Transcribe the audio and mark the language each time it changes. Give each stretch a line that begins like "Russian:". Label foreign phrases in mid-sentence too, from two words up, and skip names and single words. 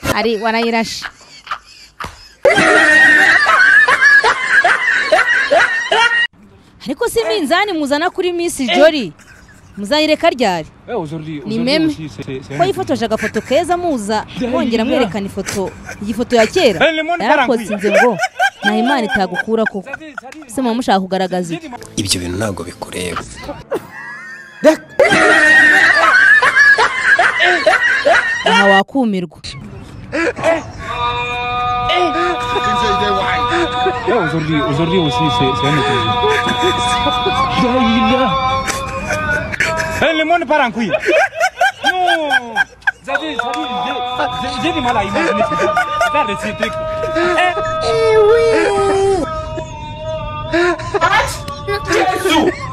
Kinyarwanda: ari warayirashe ariko si minzani muzana kuri Miss Jolly muzayireka ryari ni meme ko yifotoje agafoto keza muza kongera mwerekana ifoto igifoto ya kera yarakotsinze ngo nta Imana itagukura koko se mama mushaka kugaragaza iki ibyo bintu ntago bikureba aha wakumirwa
French: aujourd'hui aussi c'est un autre jour. Le monde part en couille. Non. J'ai du mal à imaginer faire de ces trucs. Oui. Jésus.